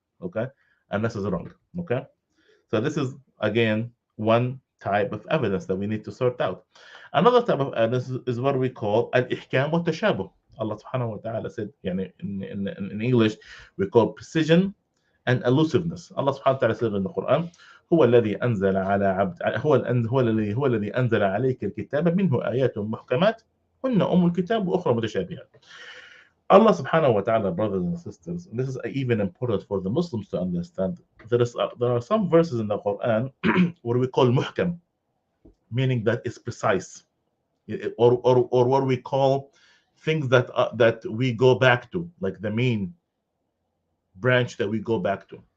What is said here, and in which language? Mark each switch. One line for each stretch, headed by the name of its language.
English: Okay, and this is wrong. Okay, so this is again one type of evidence that we need to sort out. Another type of evidence is what we call al-ihkam wa tashabuh. Allah subhanahu wa ta'ala said, in English, we call precision and elusiveness. Allah subhanahu wa ta'ala said in the Quran,
Arabic: هو الذي أنزل على عبد هو الذي أنزل عليك الكتاب منه آيات محكمات هن أم الكتاب وأخرى متشابهات.
English: Allah subhanahu wa ta'ala, brothers and sisters, and this is even important for the Muslims to understand, there are some verses in the Quran what we call muhkam, meaning that it's precise. or what we call things that we go back to, like the main branch that we go back to.